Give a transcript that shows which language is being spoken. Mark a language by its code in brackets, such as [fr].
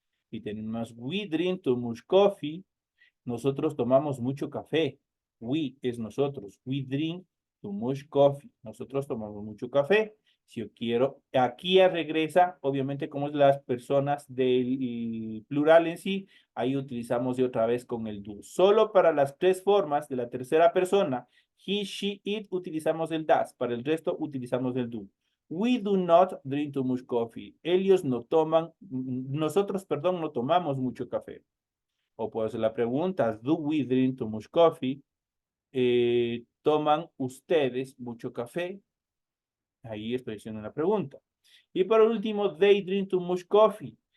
[es] Y tenemos [en] we drink too much coffee. [es] Nosotros tomamos mucho café. We es nosotros. [en] We drink too much coffee. [es] Nosotros tomamos mucho café. Si yo quiero, aquí ya regresa, obviamente como es las personas del plural en sí, ahí utilizamos de otra vez con el do. Solo para las tres formas de la tercera persona, he, she, it, utilizamos el does. Para el resto utilizamos el do. [en] We do not drink too much coffee. [es] Ellos no toman, nosotros, perdón, no tomamos mucho café. O puedo hacer la pregunta, [en] do we drink too much coffee? [es] ¿Toman ustedes mucho café? Ahí estoy haciendo una pregunta. Y por último, [en] they drink too much coffee.